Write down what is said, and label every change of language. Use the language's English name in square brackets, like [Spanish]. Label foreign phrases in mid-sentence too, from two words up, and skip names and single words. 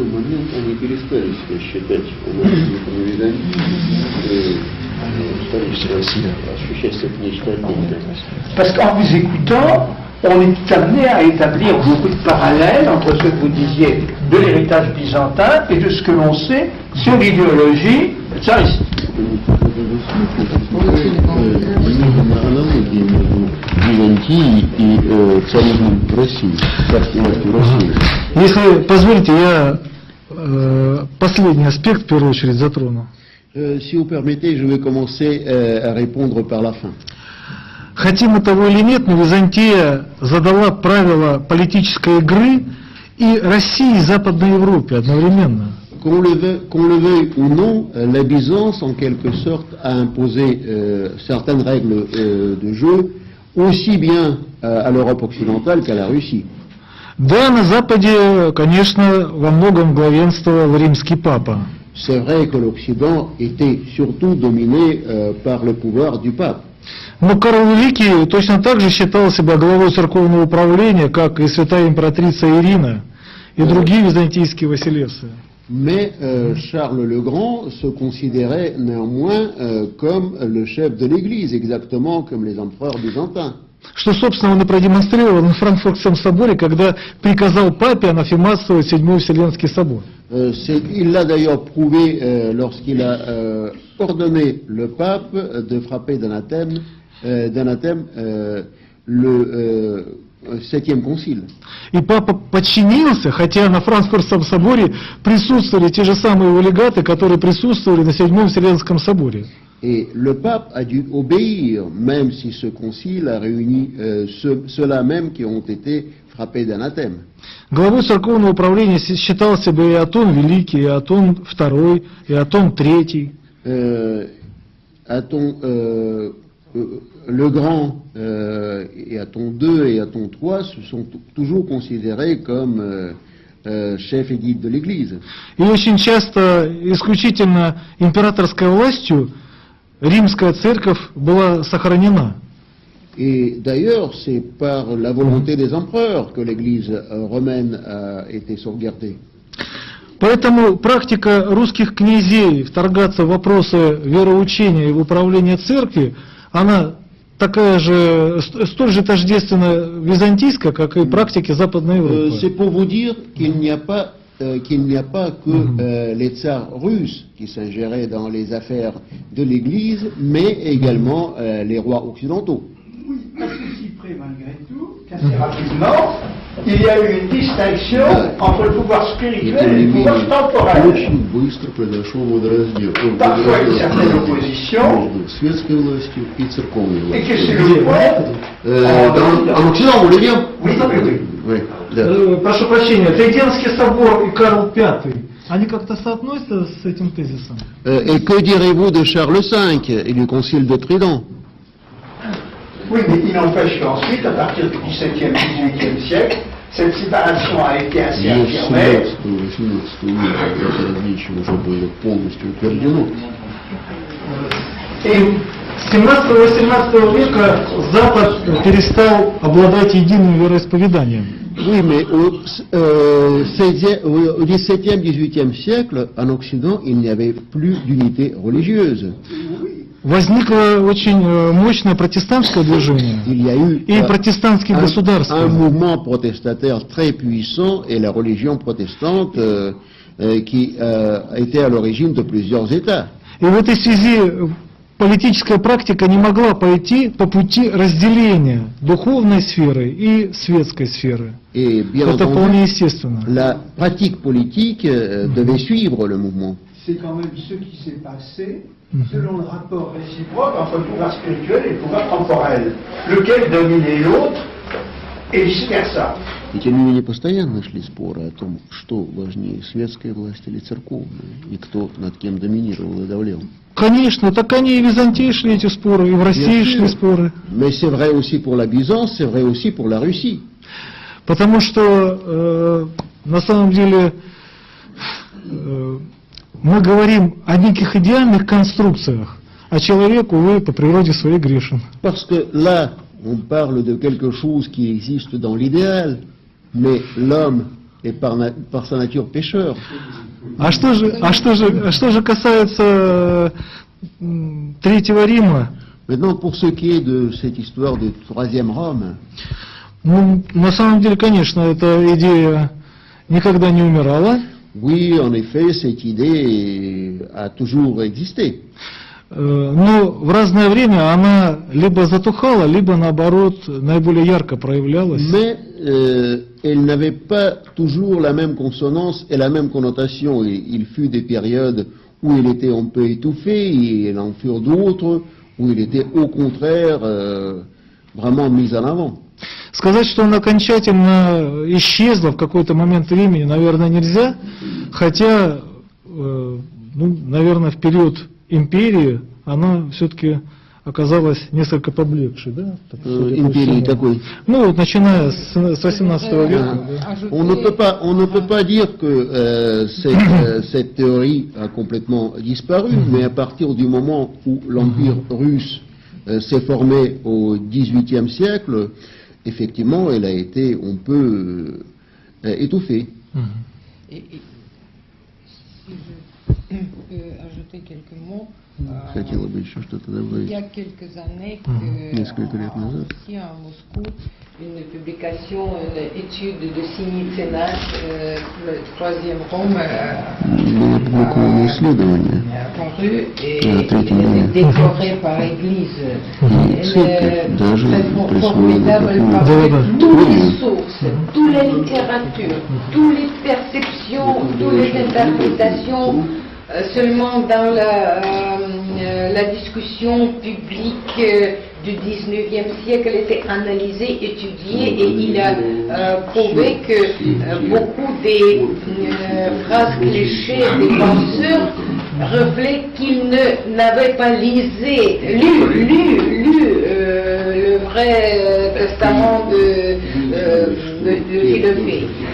[French] Parce qu'en vous écoutant, on est amené à établir beaucoup de parallèles entre ce que vous disiez de l'héritage byzantin et de ce que l'on sait sur l'idéologie tsariste. [Russian] Если позволите, я последний аспект в первую очередь затрону. [French] Si vous permettez, je vais commencer à répondre par la fin. [Russian] Хотим мы того или нет, но Византия задала правила политической игры и России, и Западной Европе одновременно. [French] Qu'on le veuille ou non, la Byzance, en quelque sorte, a imposé certaines règles de jeu, aussi bien à l'Europe occidentale qu'à la Russie. [Russian] Да, на Западе, конечно, во многом главенствовал римский папа. [French] C'est vrai que l'Occident était surtout dominé par le pouvoir du pape. [Russian] Но Карл Великий точно так же считал себя главой церковного управления, как и святая императрица Ирина и другие византийские василевсы. [French] Mais Charles le Grand se considérait néanmoins comme le chef de l'Église, exactement comme les empereurs byzantins. [Russian] Что, собственно, он и продемонстрировал на Франкфуртском соборе, когда приказал папе анафематствовать Седьмой Вселенский собор. [French] Il l'a d'ailleurs prouvé lorsqu'il a ordonné le pape de frapper d'anathème le Septième Concile. [Russian] И папа подчинился, хотя на Франкфуртском соборе присутствовали те же самые его легаты, которые присутствовали на Седьмом Вселенском соборе. [French] Et le pape a dû obéir, même si ce concile a réuni ceux-là même qui ont été frappés d'anathème. [Russian] Главой церковного управления считал себя и Атон Великий, и Атон II, и Атон III. [French] Aton le Grand et Aton II et Aton III se sont toujours considérés comme chefs et guides de l'Église. [Russian] И очень часто исключительно императорской властью римская церковь была сохранена. [French] Et d'ailleurs, c'est par la volonté des empereurs que l'Église romaine a été sauvegardée. [Russian] Поэтому практика русских князей вторгаться в вопросы вероучения и в управление церкви, она такая же, столь же тождественна византийская, как и практики Западной Европы. [French] C'est pour vous dire qu'il n'y a pas que les tsars russes qui s'ingéraient dans les affaires de l'Église, mais également les rois occidentaux. Oui, à ceci près malgré tout, qu'assez rapidement, il y a eu une distinction entre le pouvoir spirituel et le pouvoir temporel. [Russian] Очень быстро произошел водораздел [French] Parfois une certaine opposition, [Russian] между светской властью и церковной [French] et que [Russian] властью. [French] c'est le point. En Occident, vous voulez dire? Oui, oui. Oui. [Russian] Да. Прошу прощения, Триденский собор и Карл V, они как-то соотносятся с этим тезисом? [French] Et que direz-vous de Charles V et du concile de Trident? Oui, mais il n'empêche qu'ensuite, à partir du XVIIe, XVIIIe siècle, cette séparation a été assez affirmée. [Russian] И с 17-18 века Запад перестал обладать единым вероисповеданием. [French] Oui, mais au XVIIe, XVIIIe siècle, en Occident, il n'y avait plus d'unité religieuse. [Russian] Возникло очень мощное протестантское движение [French] Il y a eu [Russian] и протестантские государства. [French] un mouvement protestataire très puissant et la religion protestante qui était à l'origine de plusieurs États. [Russian] И в этой связи политическая практика не могла пойти по пути разделения духовной сферы и светской сферы. [French] Et bien [Russian] Это [French] entendu, [Russian] вполне естественно. [French] la pratique politique devait suivre le mouvement. C'est quand même ce qui s'est passé selon le rapport réciproque entre le pouvoir spirituel et le pouvoir temporel, lequel dominait l'autre et vice-versa. [Russian] И тем не менее постоянно шли споры о том, что важнее, светская власть или церковная, и кто над кем доминировал и давлел. Конечно, так они и в Византии шли эти споры, и в России шли споры. [French] Mais c'est vrai aussi pour la Byzance, c'est vrai aussi pour la Russie. [Russian] Потому что на самом деле мы говорим о неких идеальных конструкциях, а человек, увы, по природе своей грешен. [French] Parce que là, on parle de quelque chose qui existe dans l'idéal, mais l'homme est par sa nature pécheur. [Russian] А что же касается Третьего Рима, [French] Maintenant, pour ce qui est de cette histoire du Troisième Rome, [Russian] ну, на самом деле, конечно, эта идея никогда не умирала. [French] oui, en effet, cette idée a toujours existé. [Russian] Но в разное время она либо затухала, либо наоборот наиболее ярко проявлялась. [French] Mais elle n'avait pas toujours la même consonance et la même connotation. Il fut des périodes où elle était un peu étouffée, et il en furent d'autres où il était au contraire vraiment mise en avant. [Russian] Сказать, что она окончательно исчезла в какой-то момент времени, наверное, нельзя, хотя, ну, наверное, в период империи она все-таки оказалась несколько поблекшей, да? Так, судя по Империи всему. какой? Ну, вот начиная с 18 века. Да. [French] On ne peut pas dire que cette théorie a complètement disparu, mais à partir du moment où l'Empire russe s'est formé au XVIIIe siècle, effectivement, elle a été, on peut, étouffée. Et si je peux ajouter quelques mots, [Russian] Хотела бы еще что-то [French] il [Russian] добавить. [French] y a quelques années [Russian] Несколько лет назад. [French] ici à Moscou, une publication, une étude de Sinitsina, le troisième Rome, [Russian] Было публиковано исследование, [French] paru et [Russian] Третьем [French] elle est [Russian] Риме. [French] décorée par l'Église. [Russian] и церковь даже [French] Très [Russian] присвоила [French] formidable [Russian] такую [French] parce [Russian] Да, [French] que [Russian] да. [French] toutes les sources, toutes les littératures, toutes les perceptions, toutes les interprétations, seulement dans la discussion publique du 19e siècle était analysée, étudiée, et il a prouvé que beaucoup des phrases clichés des penseurs reflètent qu'ils n'avaient pas lu le vrai testament de Philophée.